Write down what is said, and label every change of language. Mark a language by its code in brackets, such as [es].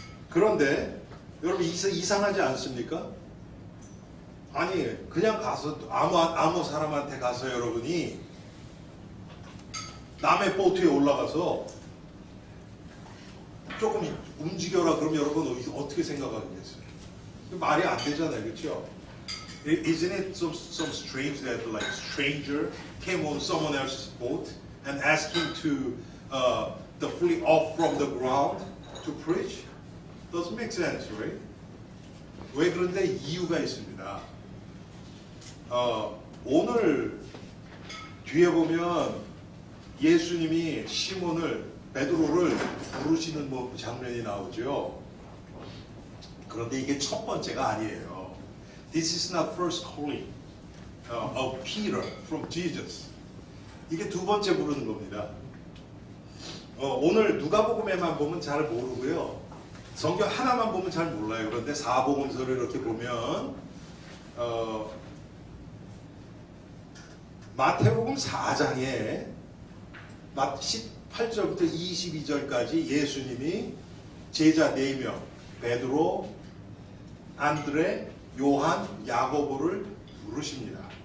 [ko] 그런데 여러분 이상하지 않습니까? 아니 그냥 가서 아무 사람한테 가서 여러분이 남의 보트에 올라가서 조금 움직여라 그러면 여러분 어떻게 생각하겠어요? 말이 안 되잖아요, 그렇죠? [en] Isn't it some strange that like stranger came on someone else's boat and asked him to flee off from the ground to preach? Doesn't make sense, right? [ko] 왜 그런데 이유가 있습니다. 오늘 뒤에 보면 예수님이 시몬을 베드로를 부르시는 장면이 나오죠. 그런데 이게 첫 번째가 아니에요. [en] This is not first calling of Peter from Jesus. [ko] 이게 두 번째 부르는 겁니다. 오늘 누가복음에만 보면 잘 모르고요. 성경 하나만 보면 잘 몰라요. 그런데 사복음서를 이렇게 보면 마태복음 4장에 18절부터 22절까지 예수님이 제자 4명 베드로, 안드레, 요한, 야고보를 부르십니다.